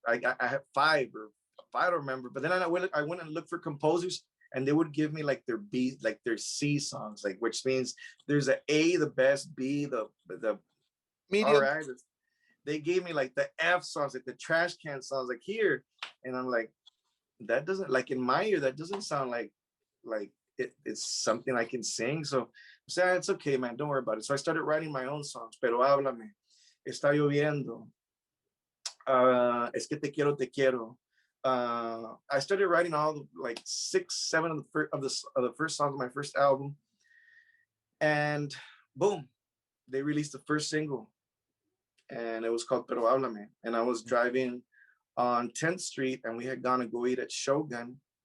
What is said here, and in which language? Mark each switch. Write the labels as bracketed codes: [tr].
[en] I have 5, or I don't remember. But then I went and looked for composers, and they would give me like their B, like their C songs, like, which means there's a A, the best, B, the Medium. all right. They gave me like the F songs, like the trash can songs, like here, and I'm like, that doesn't, like, in my ear, that doesn't sound like it's something I can sing. So I said, "It's okay, man, don't worry about it." So I started writing my own songs. [es] Pero háblame, está lloviendo, es que te quiero. [en] I started writing all the, like 6, 7 of the first songs of my first album, and boom, they released the first single, and it was called Pero háblame. And I was driving on 10th Street, and we had gone to go eat at Shogun.